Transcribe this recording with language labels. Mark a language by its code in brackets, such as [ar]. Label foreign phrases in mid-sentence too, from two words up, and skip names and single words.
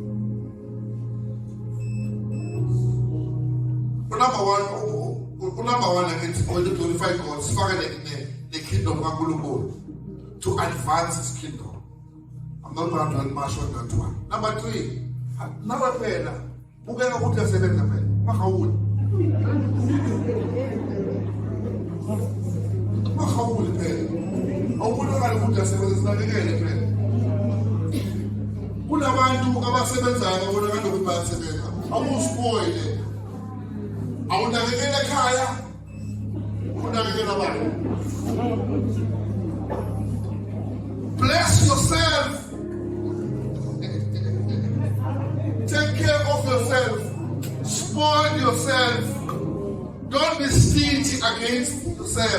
[en] Number one, it's going to glorify God, the kingdom of God, to advance His kingdom. I'm not going to dwell much on that one. Number 3, number [zu] pena, muganga kutia sebenza pena, makawuli. Makawuli pena. Awumuntu kali kutia sebenza sinabekele pena. Kunabantu abasebenzayo abona kanti ukuthi bayasebenza. Awuspoile. Awunakekela ekhaya. Unakekela abantu. [en] Bless yourself. Take care of yourself. Spoil yourself. Don't be stingy against yourself.